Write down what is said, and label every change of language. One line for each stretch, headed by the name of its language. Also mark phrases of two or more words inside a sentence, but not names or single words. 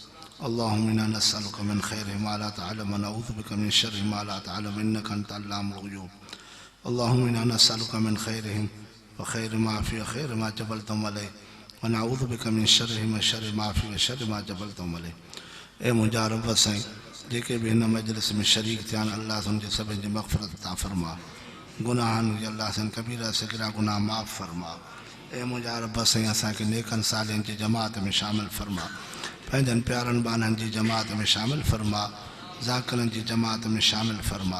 Arabic: اللهم إنا نسألك من خير ما لا تعلم ونعوذ بك من شر ما لا تعلم إنك أنت علام الغيوب. اللهم إنا نسألك من خيرهم وخير ما في وخير ما جبلتهم عليه ونعوذ بك من شرهم وشر ما في وشر ما جبلتهم عليه व नऊज़ु बिका मिन शर्रिहिम व शर्रि मा फ़ी व शर्रि मा जबलतहुम अलैहि।
Sindhi: ए मुंहिंजा रब साईं जेके बि हिन मजलिस में शरीक थिया आहिनि अल्लाह तुंहिंजे सभिनि जी मग़फ़िरत अता फ़रमा गुनाहनि जी अल्लाह साईं कबीरा सग़ीरा गुनाह माफ़ फरमा। ए मुंहिंजा रब साईं असांखे नेकनि सालियनि जी जमात में शामिल फरमा पंहिंजनि प्यारनि बाननि जी जमात में शामिल फरमा ज़ाकिरनि जी जमात में शामिल फरमा।